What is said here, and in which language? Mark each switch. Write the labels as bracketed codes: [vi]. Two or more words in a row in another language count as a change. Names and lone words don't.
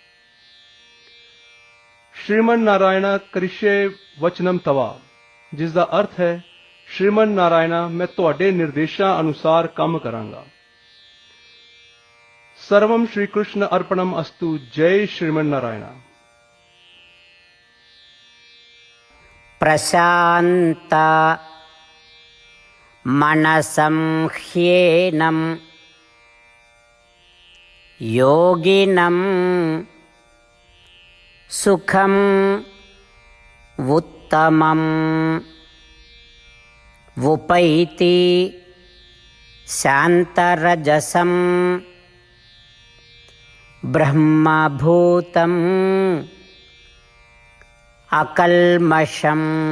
[pa] ਸ਼੍ਰੀਮਨ ਨਾਰਾਇਣਾ [sa] करिष्ये वचनं तव, [pa] ਜਿਸ ਦਾ ਅਰਥ ਹੈ, ਸ਼੍ਰੀਮਨ ਨਾਰਾਇਣਾ, ਮੈਂ ਤੁਹਾਡੇ ਨਿਰਦੇਸ਼ਾਂ ਅਨੁਸਾਰ ਕੰਮ ਕਰਾਂਗਾ। [sa] सर्वं श्री कृष्ण अर्पणम् अस्तु। [pa] ਜੈ ਸ਼੍ਰੀਮਨ ਨਾਰਾਇਣਾ। [sa] प्रशान्त मनसं ह्येनं योगिनं सुखम् उत्तमम् वुपैति शान्तरजसं ब्रह्मभूतम् अकल्मषम्।